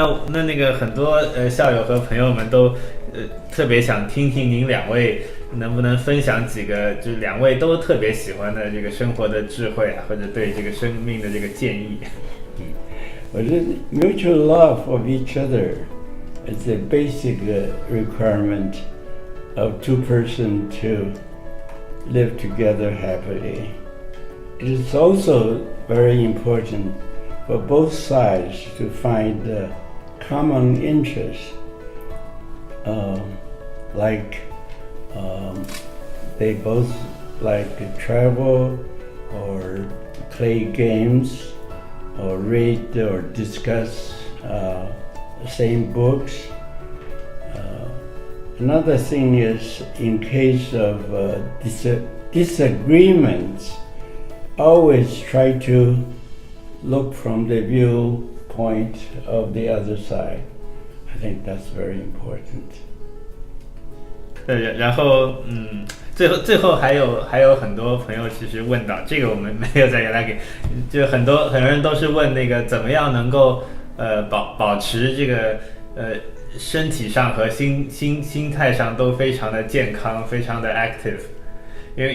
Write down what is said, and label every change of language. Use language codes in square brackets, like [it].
[zh] 那个很多校友和朋友们都特别想听听您两位能不能分享几个就是两位都特别喜欢的这个生活的智慧啊，或者对这个生命的这个建议。 [en] Well, mutual love of each other is a basic requirement of two persons to live together happily. It is also very important for both sides to find common interests, like they both like to travel or play games or read or discuss the same books. Another thing is, in case of disagreements, always try to look from the viewpoint of the other side. I think that's very important. [zh] 对，然后最后还有很多朋友其实问到这个，我们没有在原来给，就很多人都是问那个怎么样能够保持这个身体上和心态上都非常的健康，非常的 active。